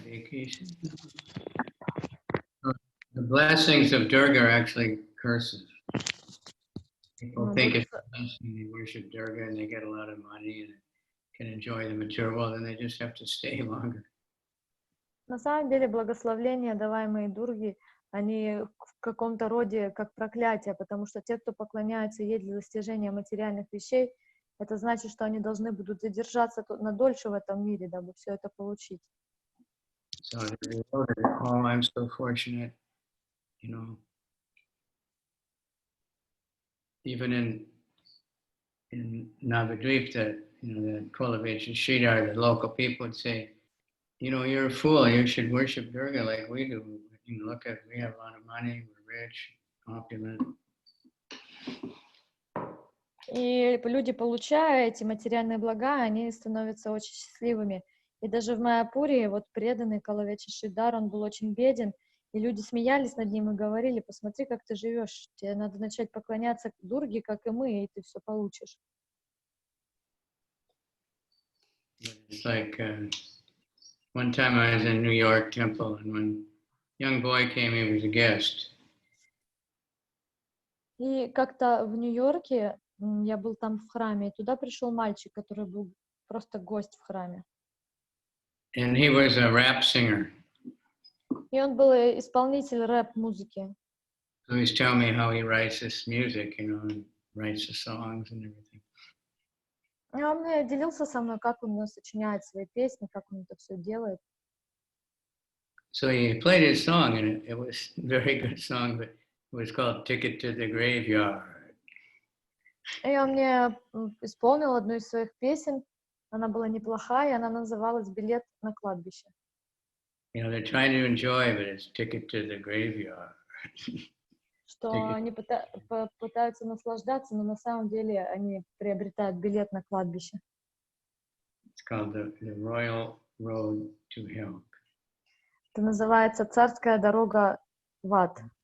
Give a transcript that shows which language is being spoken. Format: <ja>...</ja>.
<en>The blessings of Durga are actually curses. People think it's a blessing, they worship Durga and they get a lot of money and can enjoy the material world, and they just have to stay longer.</en> <ru>На самом деле благословления, даваемые Дурги, они в каком-то роде как проклятие, потому что те, кто поклоняются ей для достижения материальных вещей, это значит, что они должны будут задержаться надольше в этом мире, дабы все это получить.</ru> <en>So oh, I'm so fortunate, you know. Even in Navadvip, the Kolavich and Sridhar, the local people would say, you know, you're a fool. You should worship Durga like we do. You know, look at, we have a lot of money, we're rich, opulent.</en> <ru>И люди, получая эти материальные блага, они становятся очень счастливыми. И даже в Майяпуре, вот преданный Калавеча Шридар, он был очень беден, и люди смеялись над ним и говорили: посмотри, как ты живешь, тебе надо начать поклоняться Дурге, как и мы, и ты все получишь.</ru> <en>It's like One time I was in New York temple, and when a young boy came, he was a guest.</en> <ru>И как-то в Нью-Йорке я был там в храме, и туда пришел мальчик, который был просто гость в храме.</ru> <en>And he was a rap singer.</en> <ru>И он был исполнитель рэп-музыки.</ru> <en>So he's telling me how he writes this music, and writes the songs and everything.</en> <ru>И он мне делился со мной, как он сочиняет свои песни, как он это все делает.</ru> <en>So he played his song, and it was a very good song, but it was called Ticket to the Graveyard.</en> <ru>И он мне исполнил одну из своих песен. Она была неплохая, и она называлась «Билет на кладбище».</ru> <en>They're trying to enjoy, but it's Ticket to the Graveyard.</en> <ru>Что они пытаются наслаждаться, но на самом деле они приобретают билет на кладбище.</ru> <en>It's called the Royal Road to Hell.</en> <ru>Это называется «Царская дорога в ад».</ru>